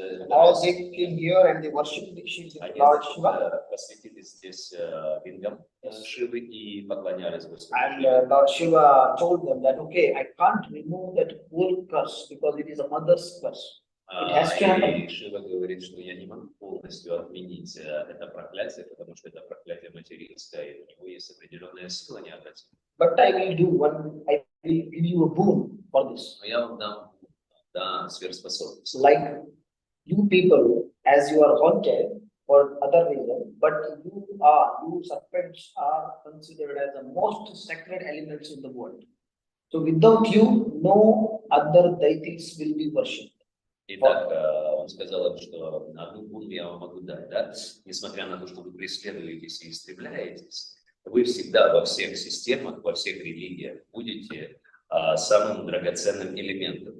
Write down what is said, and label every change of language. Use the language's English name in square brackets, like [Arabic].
[English] All they came here and they worshipped the Lord Shiva. [Russian] Посвятили здесь лингам Шивы и поклонялись Господу. [English] And Lord Shiva told them that, okay, I can't remove that whole curse because it is a mother's curse. [Russian] И Шива говорит, что я не могу полностью отменить это проклятие, потому что это проклятие материнское, и у него есть определенная сила необратимая. [English] But I will do one, I will give you a boon for this. [Russian] Но я вам дам сверхспособность. [English] Like you people, as you are haunted for other reason, but you serpents are considered as the most sacred elements in the world. So without you, no other deities will be worshipped. [Russian] Итак, он сказал, что одну гуну я вам могу дать, да? Несмотря на то, что вы преследуетесь и истребляетесь, вы всегда во всех системах, во всех религиях будете самым драгоценным элементом.